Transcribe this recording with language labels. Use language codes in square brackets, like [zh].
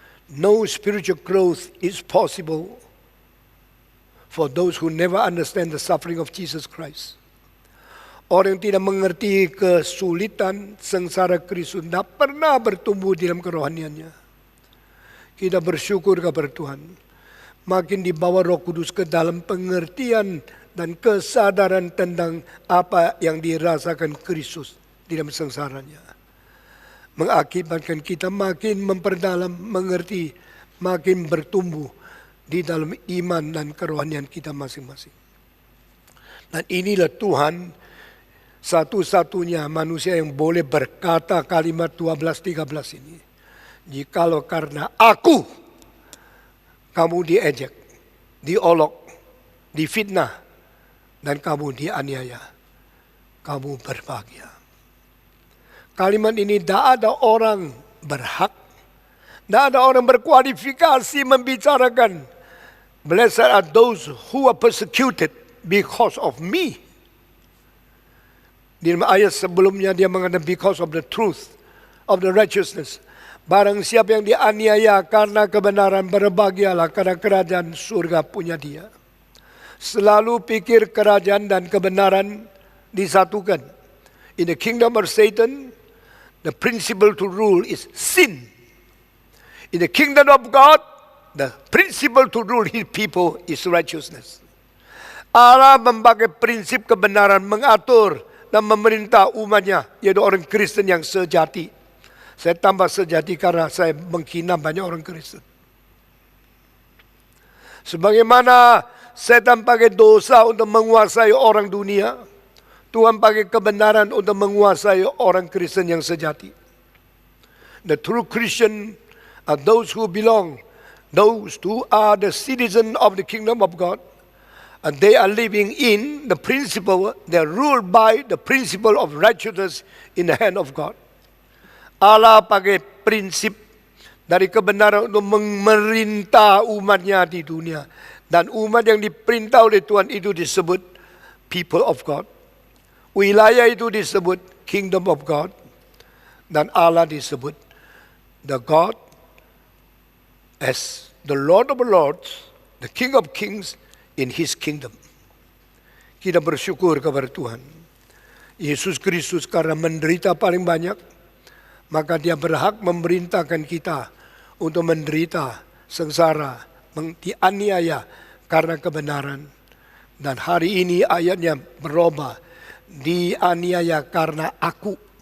[en] No spiritual growth is possible for those who never understand the suffering of Jesus Christ. [id] Orang yang tidak mengerti kesulitan sengsara Kristus tidak pernah bertumbuh di dalam kerohaniannya. Kita bersyukur kepada Tuhan. Makin dibawa Roh Kudus ke dalam pengertian dan kesadaran tentang apa yang dirasakan Kristus di dalam sengsaranya. Mengakibatkan kita makin memperdalam, mengerti, makin bertumbuh di dalam iman dan kerohanian kita masing-masing. Dan inilah Tuhan satu-satunya manusia yang boleh berkata kalimat 12-13 ini. Jikalau karena aku, kamu diejek, diolok, difitnah, dan kamu dianiaya, kamu berbahagia. Kalimat ini tidak ada orang berhak, tidak ada orang berkualifikasi membicarakan. [en] Blessed are those who are persecuted because of me. [id] Di ayat sebelumnya dia mengatakan [en] because of the truth, of the righteousness. [id] Barang siapa yang dianiaya karena kebenaran, berbahagialah karena kerajaan surga punya dia. Selalu pikir kerajaan dan kebenaran disatukan. [en] In the kingdom of Satan, the principle to rule is sin. In the kingdom of God, the principle to rule his people is righteousness. [id] Allah memakai prinsip kebenaran mengatur dan memerintah umatnya, yaitu orang Kristen yang sejati. Saya tambah sejati karena saya menghina banyak orang Kristen. Sebagaimana setan pakai dosa untuk menguasai orang dunia, Tuhan pakai kebenaran untuk menguasai orang Kristen yang sejati. [en] The true Christian are those who belong those who are the citizen of the kingdom of God, and they are living in the principle, they are ruled by the principle of righteousness in the hand of God. [id] Allah pakai prinsip dari kebenaran untuk memerintah umatnya di dunia. Dan umat yang diperintah oleh Tuhan itu disebut [en] people of God. [id] Wilayah itu disebut kingdom of God. Dan Allah disebut [en] the God as the Lord of Lords, the King of Kings in His kingdom. [id] Kita bersyukur kepada Tuhan. Yesus Kristus karena menderita paling banyak, maka Dia berhak memerintahkan kita untuk menderita, sengsara, dianiaya karena kebenaran. Dan hari ini ayatnya berubah, dianiaya karena aku.